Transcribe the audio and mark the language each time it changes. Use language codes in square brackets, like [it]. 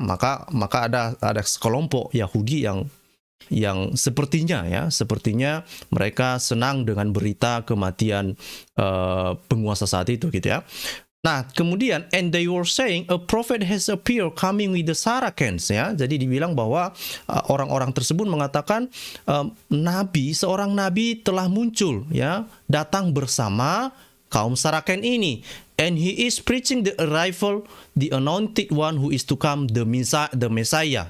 [id] Maka ada sekelompok Yahudi yang sepertinya mereka senang dengan berita kematian penguasa saat itu gitu ya. Nah, kemudian [en] and they were saying a prophet has appeared coming with the Sarakens ya. [id] Jadi dibilang bahwa orang-orang tersebut mengatakan seorang nabi telah muncul ya, datang bersama kaum Saraken ini. [en] And he is preaching the arrival, the anointed one who is to come, the Messiah.